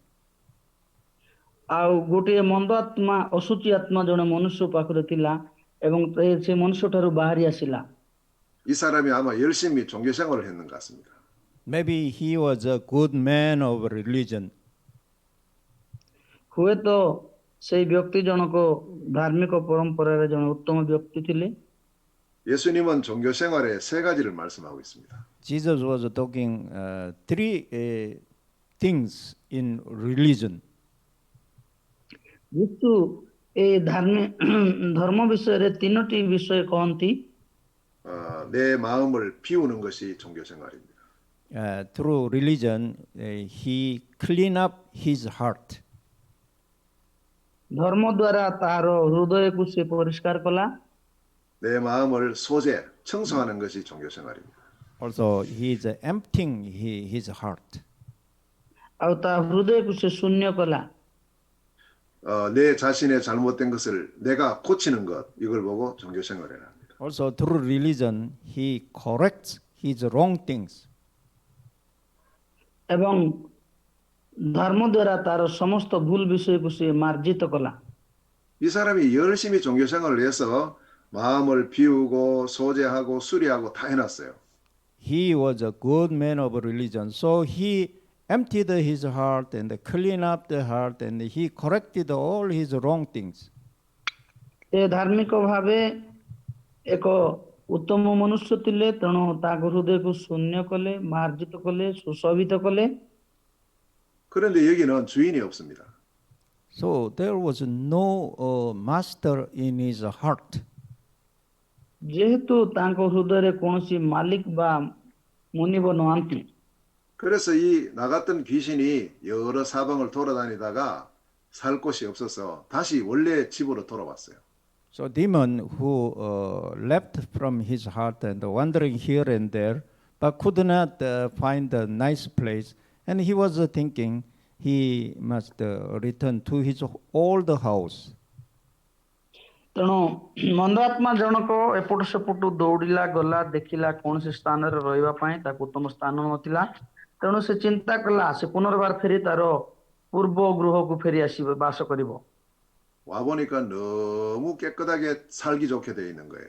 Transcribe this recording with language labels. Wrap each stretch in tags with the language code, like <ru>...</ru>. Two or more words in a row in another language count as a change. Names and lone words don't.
<or>ଆଉ ଗୋଟିଏ ମନ୍ଦ ଆତ୍ମା ଅଶୁଚି ଆତ୍ମା ଜଣେ ମନୁଷ୍ୟ ପାଖରେ ଥିଲା ଏବଂ ସେ ମନୁଷ୍ୟଠାରୁ ବାହାରି ଆସିଲା।</or> <ko>이 사람이 아마 열심히 종교 생활을 했는 것 같습니다.</ko> <en>Maybe he was a good man of religion.</en> <or>ହୁଏତ ସେଇ ବ୍ୟକ୍ତି ଜଣକ ଧାର୍ମିକ ପରମ୍ପରାରେ ଜଣେ ଉତ୍ତମ ବ୍ୟକ୍ତି ଥିଲେ।</or> <ko>예수님은 종교 생활에 세 가지를 말씀하고 있습니다.</ko> <en>Jesus was talking three things in religion.</en> <or>ଯୀଶୁ ଏ ଧର୍ମ ବିଷୟରେ ତିନୋଟି ବିଷୟ କହନ୍ତି।</or> <ko>내 마음을 비우는 것이 종교 생활입니다.</ko> <en>Through religion, he cleaned up his heart.</en> <or>ଧର୍ମ ଦ୍ୱାରା ତାହାର ହୃଦୟକୁ ସେ ପରିଷ୍କାର କଲା।</or> <ko>내 마음을 소재, 청소하는 것이 종교 생활입니다.</ko> <en>Also, he is emptying his heart.</en> <or>ଆଉ ତା ହୃଦୟକୁ ସେ ଶୂନ୍ୟ କଲା।</or> <ko>내 자신의 잘못된 것을 내가 고치는 것, 이걸 보고 종교 생활을 합니다.</ko> <en>Also, through religion, he corrects his wrong things.</en> <or>ଏବଂ ଧର୍ମ ଦ୍ୱାରା ତାର ସମସ୍ତ ଭୁଲ ବିଷୟକୁ ସେ ମାର୍ଜିତ କଲା।</or> <ko>이 사람이 열심히 종교 생활을 해서 마음을 비우고 소재하고 수리하고 다 해놨어요.</ko> <en>He was a good man of religion, so he emptied his heart and cleaned up the heart and he corrected all his wrong things.</en> <or>ସେ ଧାର୍ମିକ ଭାବେ ଏକ ଉତ୍ତମ ମନୁଷ୍ୟ ଥିଲେ, ତେଣୁ ତାଙ୍କ ହୃଦୟକୁ ଶୂନ୍ୟ କଲେ, ମାର୍ଜିତ କଲେ, ସୁଶୋଭିତ କଲେ।</or> <ko>그런데 여기는 주인이 없습니다.</ko> <en>So there was no master in his heart.</en> <or>ଯେହେତୁ ତାଙ୍କ ହୃଦୟରେ କୌଣସି ମାଲିକ ବା ମୁନିବ ନାହାନ୍ତି,</or> <ko>그래서 이 나갔던 귀신이 여러 사방을 돌아다니다가 살 곳이 없어서 다시 원래 집으로 돌아왔어요.</ko> <en>So demon who left from his heart and wandering here and there, but could not find a nice place, and he was thinking he must return to his old house.</en> <or>ତେଣୁ ମନ୍ଦ ଆତ୍ମା ଜଣକ ଏପଟ ସେପଟୁ ଦୌଡ଼ିଲା, ଗଲା, ଦେଖିଲା କୌଣସି ସ୍ଥାନରେ ରହିବା ପାଇଁ ତାକୁ ଉତ୍ତମ ସ୍ଥାନ ନଥିଲା। ତେଣୁ ସେ ଚିନ୍ତା କଲା ସେ ପୁନର୍ବାର ଫେରି ତାର ପୂର୍ବ ଗୃହକୁ ଫେରି ଆସିବ, ବାସ କରିବ।</or> <ko>와보니까 너무 깨끗하게 살기 좋게 되어 있는 거예요.</ko>